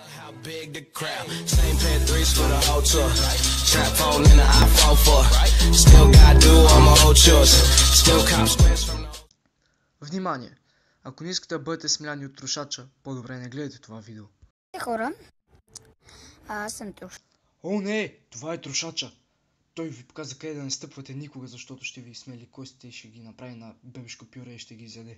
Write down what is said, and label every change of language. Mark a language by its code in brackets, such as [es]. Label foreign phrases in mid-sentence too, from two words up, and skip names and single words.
[en] Big the crowd, same pair of threes for the whole tour. Trap phone in the iPhone 4. Still got do all my old chores. Still cop squares from the... [bg] Внимание! Ако не искате да бъдете смляни от трошача, по-добре не гледайте това видео. Хора, аз съм Труш. О, не! Това е трошача! Той ви показа къде да не стъпвате никога, защото ще ви смели костите и ще ги направи на бебешко пюре и ще ги изяде.